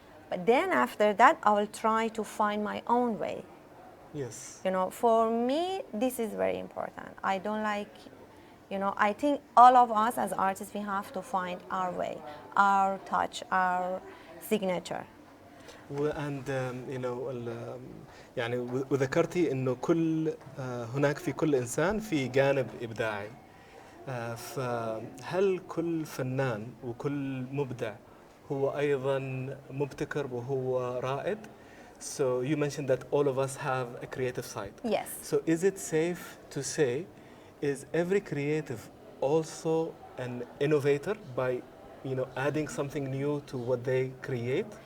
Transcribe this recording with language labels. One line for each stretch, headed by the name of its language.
English: But then after that, I will try to find my own way. Yes. You know, for me, this is very important. I don't like, you know, I think all of us as artists, we have to find our way, our touch, our signature. and you know
Arabic: يعني وذكرتي انه كل هناك في كل انسان في جانب ابداعي. فهل كل فنان وكل مبدع هو ايضا مبتكر وهو رائد؟
English: So you mentioned that all of us have a creative side. Yes. So is it safe to say, is every creative also an innovator by, you know, adding something new to what they create?